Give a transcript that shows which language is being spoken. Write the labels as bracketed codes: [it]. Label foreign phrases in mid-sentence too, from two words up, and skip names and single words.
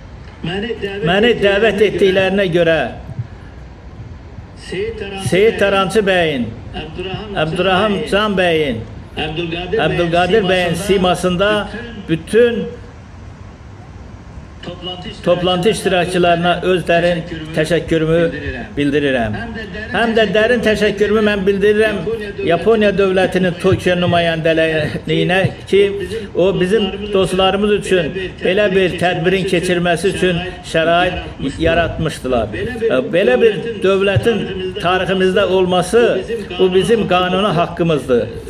[tr] Beni davet ettiklerine göre [az] Seyit Tarançı bəyin, Abdurrahim Can bəyin, Abdülkadir bəyin simasında bütün toplantı iştirakçılarına öz derin teşekkürümü bildirirəm. [tr] Hem de derin teşekkürümü [az] mən bildirirəm Yaponiya dövlətinin Tokyo nümayəndəliyinə ki, o bizim dostlarımız üçün belə bir tədbirin keçirməsi üçün şərait yaratmışdılar. Belə bir dövlətin tariximizdə olması bu bizim kanuni haqqımızdır.